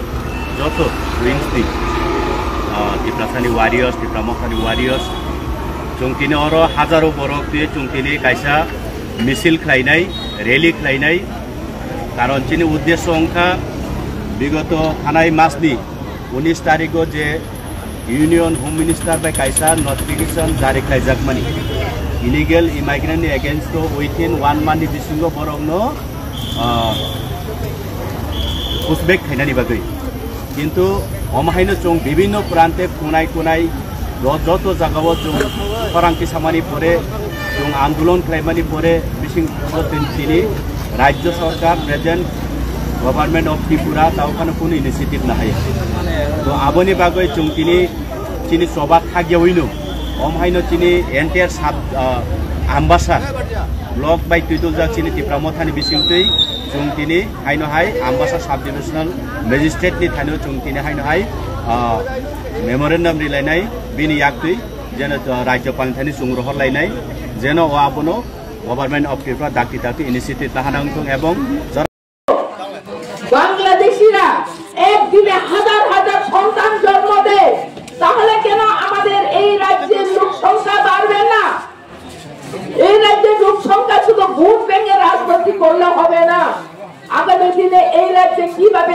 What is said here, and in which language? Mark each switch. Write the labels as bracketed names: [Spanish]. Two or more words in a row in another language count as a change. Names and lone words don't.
[Turkic languages] যত উইংসनि टिप्रासानि वारियर्स टिप्रामथानि वारियर्स जों तिनि अरो हाजारो बरक बे जों तिनि कायसा मिसिल खालायनाय रेली खालायनाय कारण तिनि उद्देश्य अंखा विगत थानाय मासनि 19 तारिखो जे [English] union home minister [Turkic languages] बाय कायसा नोटिफिकेशन जारी खालायजाकमानि [English] illegal immigrant against within 1 month [Turkic languages] बिसिंगो बरकनो पुशबैक खायनानि बागै किन्तु अमाहायनो जों विभिन्न प्रान्ते खुनाय खुनाय যত জায়গাও जों फरांखि सामानि परे जों आंदोलन खालामनानै परे बिसिं তিনি राज्य सरकार [English] present government of Tripura [Turkic languages] तावखानो कुन इनिशिएटिव ना हायो तो आबोनि बागै जों तिनि सभा थागियावैनो अमहायनो तिनि एन्टायर साब आम्बासा ब्लक बाय तुइतुलजा तिनि टिप्रामथानि बिसिंतै जों तिनि हायनो हाय आम्बासा [English] sub divisional magistrate [Turkic languages] नि थानो जों तिनि हायनो हाय मेमोरेंडम रिलायनाय बिनि याक्तै जेन राज्यपाल थानि सुंग्रह लायनाय जेन आबोनो [English] government of Tripura [Turkic languages] दाखि दाखि इनिशिएटिव लाहानांगौ एवं [Bangla] বাংলাদেশিরা একদিনে হাজার হাজার সন্তান জন্ম দেয় তাহলে কেন আমাদের এই রাজ্যের লোক সংখ্যা বাড়বে না এই রাজ্যের লোক সংখ্যা শুধু ভোট ব্যাংকে রাজনীতি করলে হবে না আগামী দিনে এই রাজ্যে কিভাবে